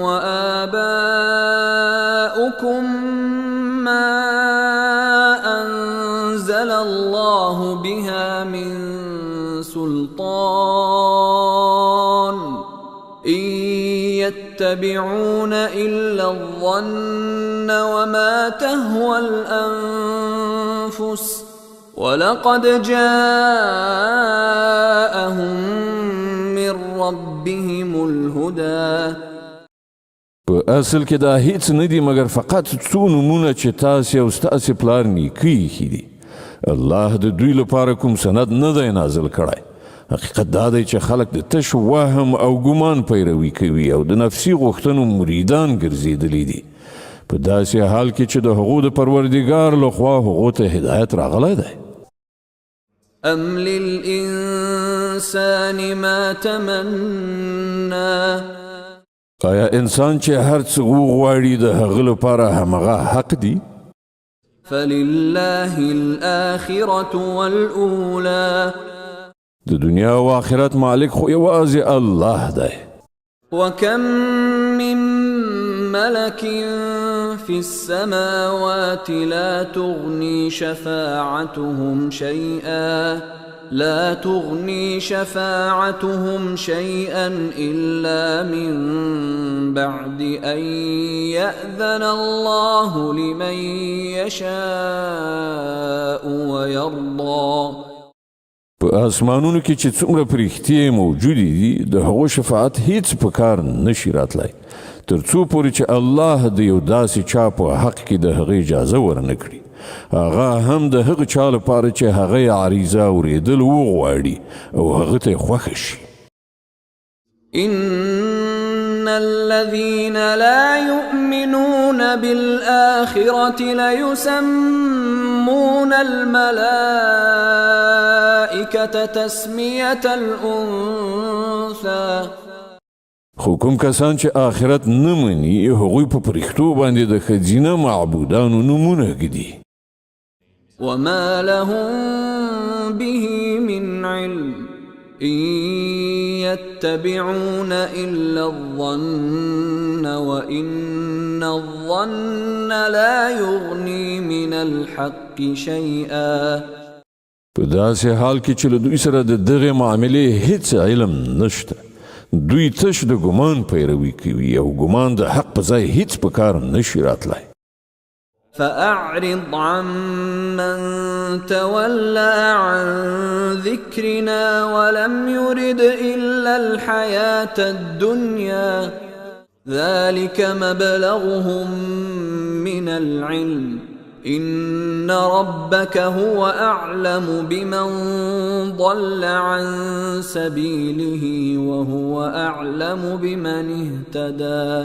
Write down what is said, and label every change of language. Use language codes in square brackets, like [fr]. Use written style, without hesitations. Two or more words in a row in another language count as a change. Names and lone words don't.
[ar] وآباؤكم ما أنزل الله بها من سلطان إن يتبعون إلا الظن وما تهوى الأنفس ولقد جاءهم من ربهم الهدى [ps] په اصل کې دا هیڅ نه دي مګر فقط څو نومونه چې تاسې او ستاسې پلار نیکه ایښي دي الله د دوی لپاره کوم سند نه دی نازل کړی حقیقت دا دی چې خلک د تش وهم او ګمان پیروي کوي او د نفسي غوښتنو مریدان ګرځېدلي دي په داسې حال کې چې د هغو د پروردګار لخوا هغو ته هدایت راغلی دی [ar] أم للإنسان ما تمنى [ps] آیا انسان چې هر څه وغواړي د هغه لپاره همغه حق دی [ar] فلله الآخرة والأولى [ps] د دنیا او آخرت مالک خو یوازې الله دی [ar] وكم من ملك في السماوات لا تغني شفاعتهم شيئا إلا من بعد أن يأذن الله لمن يشاء ويرضى. [ps] په اسمانونو کې چې څومره پرښتې موجودې دي د هغو شفاعت هیڅ په کار نشي راتلی تر څو پورې چې الله د یو داسې چا په حق کې د هغې اجازه ورنه کړي هغه هم د هغه چا لپاره چې هغه یې عریضه اورېدل وغواړي او هغه ته یې خوښه شي. [ar] إن الذين لا يؤمنون بالآخرة ليسمون الملائكة تسمية الأنثى. [ps] خو کوم کسان چې آخرت نه مني هغوی په پرښتو باندې د ښځینه معبودانو نومونه ږدي. [ar] وما لهم به من علم إن يتبعون إلا الظن وإن الظن لا يغني من الحق شيئا. [ps] په داسې حال کې چې له دوی سره د دغې معاملې هیڅ علم نشته دوی تش د ګمان پیروي کوي او ګمان د حق په ځای هیڅ په کار نشي راتلی. [ar] فأعرض عمن تولى عن ذكرنا ولم يرد إلا الحياة الدنيا ذلك مبلغهم من العلم إن ربك هو أعلم بمن ضل عن سبيله وهو أعلم بمن اهتدى.